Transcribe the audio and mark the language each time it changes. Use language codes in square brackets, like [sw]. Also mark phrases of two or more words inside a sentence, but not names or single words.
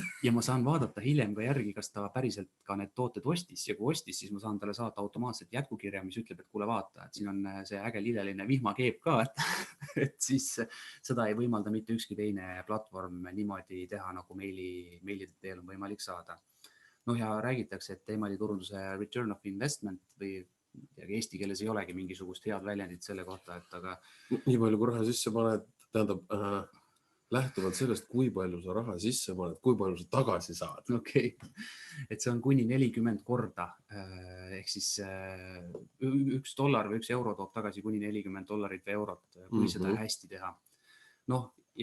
[et] Ja ma saan vaadata hiljem ka järgi, kas ta päriselt ka need tooted ostis ja kui ostis, siis ma saan talle saata automaatselt jätkukirja, mis ütleb, et kuule vaata, et siin on see äge lilleline vihmakeep ka, et siis seda ei võimalda mitte ükski teine platvorm niimoodi teha, nagu meilide teel on võimalik saada. Ja räägitakse, et emailiturunduse [en] return of investment [et] või eesti keeles ei olegi mingisugust head väljendit selle kohta, et aga... Nii palju, kui raha sisse paned, tähendab, lähtuvalt sellest, kui palju sa raha sisse paned, kui palju sa tagasi saad. Okei, et see on kuni 40 korda, ehk siis $1 või €1 toob tagasi kuni $40 või eurot, kui seda hästi teha.